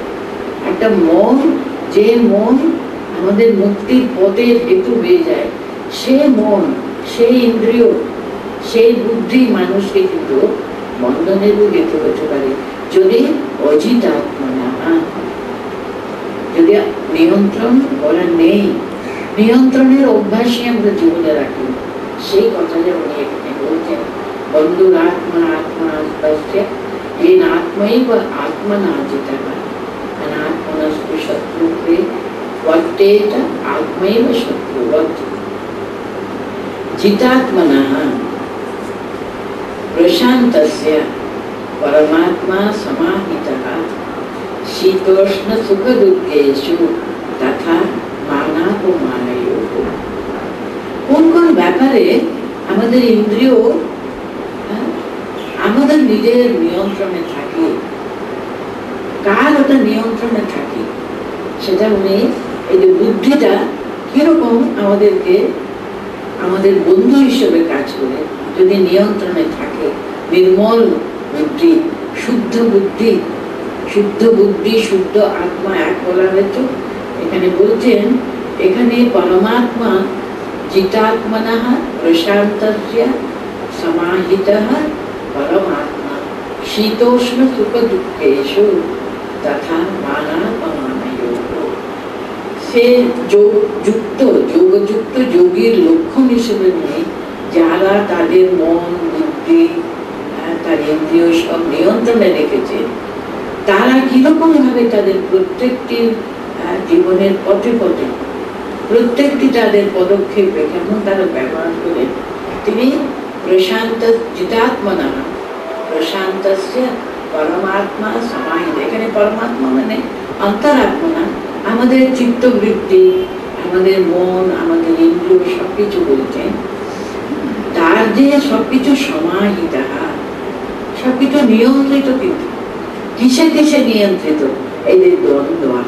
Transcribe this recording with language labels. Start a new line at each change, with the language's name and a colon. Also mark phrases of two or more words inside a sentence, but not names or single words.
Bangla: একটা মন, যে মন আমাদের মুক্তির পথের হেতু হয়ে যায়, সে মন, সেই ইন্দ্রিয়, সেই বুদ্ধি মানুষকে কিন্তু বন্ধনেরও হেতু হতে পারে, যদি অজিত আত্মা না, যদি নিয়ন্ত্রণ করা নেই, নিয়ন্ত্রণের অভ্যাসই আমরা জীবনে রাখি, সেই কথাটা উনি এখানে বলছেন।
Sanskrit: বন্ধুরাত্মা আত্মা তস্য येन आत्मैव आत्मना जितः अनात्मनस्तु शत्रुत्वे वर्तेत आत्मैव शत्रुवत्। जितात्मनः प्रशान्तस्य परमात्मा समाहितः शीतोष्ण सुख दुःखेषु तथा मानापमानयोः।
Bangla: কোন কোন ব্যাপারে আমাদের ইন্দ্রিয় আমাদের নিজের নিয়ন্ত্রণে থাকে, কার ওটা নিয়ন্ত্রণে থাকে, সেটা উনি এই যে বুদ্ধিটা কিরকম আমাদেরকে আমাদের বন্ধু হিসেবে কাজ করে যদি নিয়ন্ত্রণে থাকে। নির্মল বুদ্ধি, শুদ্ধ বুদ্ধি, শুদ্ধ বুদ্ধি শুদ্ধ আত্মা এক বলা হয়েছে। এখানে বলছেন, এখানে পরমাত্মা
Sanskrit: জিতাত্মনঃ প্রশান্তস্য সমাহিতঃ परमात्मा शीतोष्ण सुख दुःखेषु तथा मानापमानयोः।
Bangla: से যোগযুক্ত যোগযুক্ত যোগীর লক্ষণ হিসেবে নিয়ে যারা তাদের মন বুদ্ধি তার ইন্দ্রিয় সব নিয়ন্ত্রণে রেখেছে, তারা কিরকম ভাবে তাদের প্রত্যেকটি জীবনের পথে পথে প্রত্যেকটি তাদের পদক্ষেপে কেমন তারা ব্যবহার করে তিনি
Sanskrit: प्रशांत जितात्मनः प्रशान्तस्य परमात्मा समाहित।
Bangla: এখানে পরমাত্মা মানে অন্তরাত্মা, আমাদের চিত্তবৃত্তি, আমাদের মন, আমাদের ইন্দ্রিয় সবকিছু বলছেন। তার যে সবকিছু সমাহিত, সবকিছু নিয়ন্ত্রিত। কিন্তু কিসে কিসে নিয়ন্ত্রিত? এই যে দ্বন্দ্ব।